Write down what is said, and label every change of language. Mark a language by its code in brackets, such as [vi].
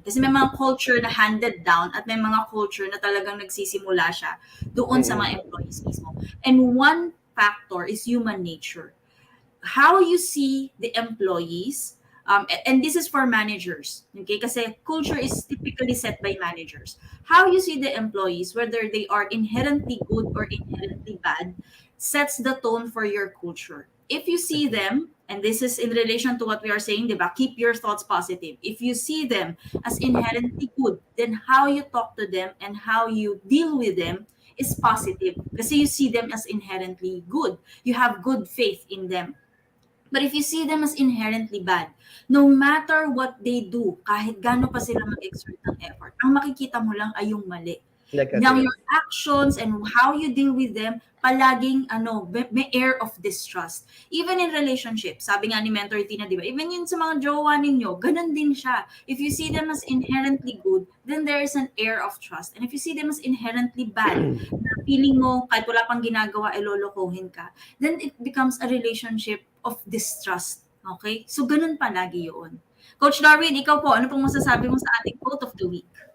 [tl] Kasi may mga culture na [en] handed down [tl] at may mga culture na talagang nagsisimula siya doon sa mm, mga employees mismo. [en] And one factor is human nature, how you see the employees, and this is for managers, okay, [tl] kasi [en] culture is typically set by managers. How you see the employees, whether they are inherently good or inherently bad, sets the tone for your culture. If you see agree. them, and this is in relation to what we are saying, [tl] diba? [en] Keep your thoughts positive. If you see them as inherently good, then how you talk to them and how you deal with them is positive. [tl] Kasi [en] you see them as inherently good. You have good faith in them. But if you see them as inherently bad, no matter what they do, [tl] kahit gaano pa sila mag-exert ng effort, ang makikita mo lang ay yung mali. [en] Now, Negative. your actions and how you deal with them, [tl] palaging may [en] air of distrust. Even in relationships, [tl] sabi nga ni [en] Mentor Tina, [tl] di ba? Even yun sa mga jowa ninyo, ganun din siya. [en] If you see them as inherently good, then there is an air of trust. And if you see them as inherently bad, [tl] na feeling mo kahit wala pang ginagawa, lolokohin ka, [en] then it becomes a relationship of distrust. [tl] Okay? So, ganun palagi yun. Coach Darwin, ikaw po, ano pong masasabi mo sa ating quote of the week?